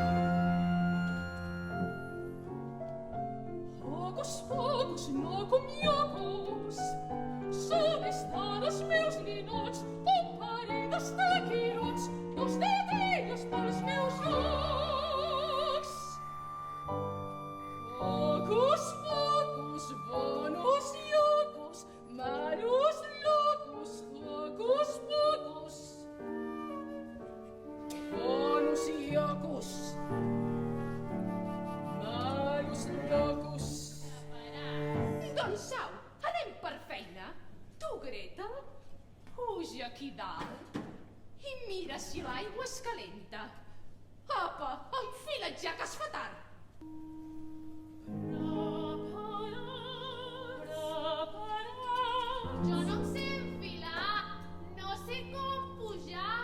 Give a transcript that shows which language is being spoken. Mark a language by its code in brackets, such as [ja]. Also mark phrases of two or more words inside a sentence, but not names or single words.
[la] Hocus pocus, nocum iocus, [ca] són estan els meus ninots, un parell d'estaquirots, dos d'ells pels meus jocs. [la] Hocus pocus, bonus iocus, malus locus, hocus pocus. Bonus iocus, malus locus. [ca] Doncs au, anem per feina. Tu, Gretel, puja aquí dalt i mira si l'aigua és calenta. Apa, enfila't ja que es fa tard. Jo no em sé enfilar, no sé com pujar.